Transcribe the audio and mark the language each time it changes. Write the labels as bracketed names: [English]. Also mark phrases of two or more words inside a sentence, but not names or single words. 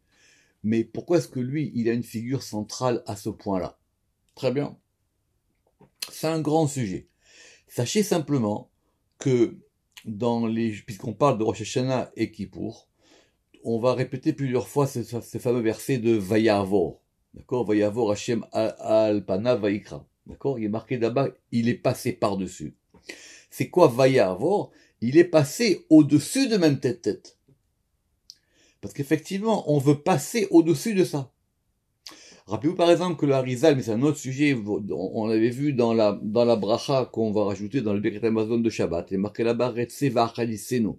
[French] Mais pourquoi est-ce que lui, il a une figure centrale à ce point-là? Très bien. C'est un grand sujet. Sachez simplement que puisqu'on parle de Rosh Hashanah et Kippour, on va répéter plusieurs fois ce fameux verset de Vayavor. D'accord? [Hebrew] ויעבר השם על פניו ויקרא. [French] D'accord? Il est marqué là-bas, il est passé par-dessus. C'est quoi Vayavor? Il est passé au-dessus de même tête. Parce qu'effectivement, on veut passer au-dessus de ça. Rappelez-vous par exemple que le Harizal, mais c'est un autre sujet, on l'avait vu dans la bracha qu'on va rajouter dans le Birkat Hamazon de Shabbat, il est marqué là-bas, [Hebrew] רצה והחליצנו.